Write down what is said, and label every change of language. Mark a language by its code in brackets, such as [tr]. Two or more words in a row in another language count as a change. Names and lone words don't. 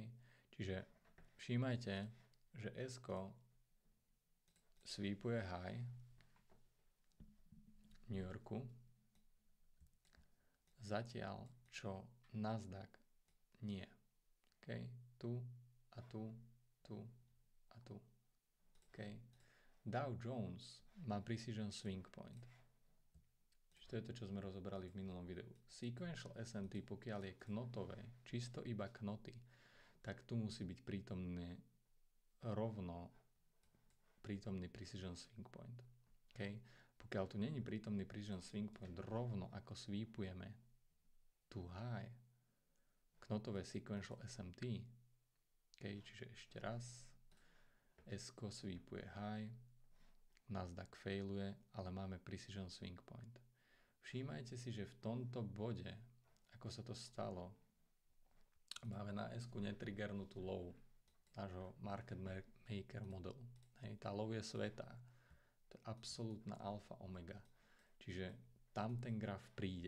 [sk] Čiže všímajte, že S-ko sweepuje high New Yorku, zatiaľ čo Nasdaq nie. Okay? Tu a tu, tu a tu. Okay? Dow Jones má [en] precision swing point. [sk] Čiže to je to, čo sme rozobrali v minulom videu. [en] Sequential SMT, [sk] pokiaľ je knotové, čisto iba knoty, tak tu musí byť prítomný [en] precision swing point. [sk] Okay? Pokiaľ tu není prítomný [en] precision swing point, [sk] rovno ako sweepujeme tu high, knotové [en] sequential SMT, [sk] okay? Čiže ešte raz, S-ko sweepuje high, Nasdaq failuje, ale máme [en] precision swing point. [sk] Všímajte si, že v tomto bode, ako sa to stalo, máme na S-ku netriggernutú low nášho [en] market maker [sk] modelu. Hej, tá low je svätá. To je absolútna alfa omega. Čiže tam ten graf príde.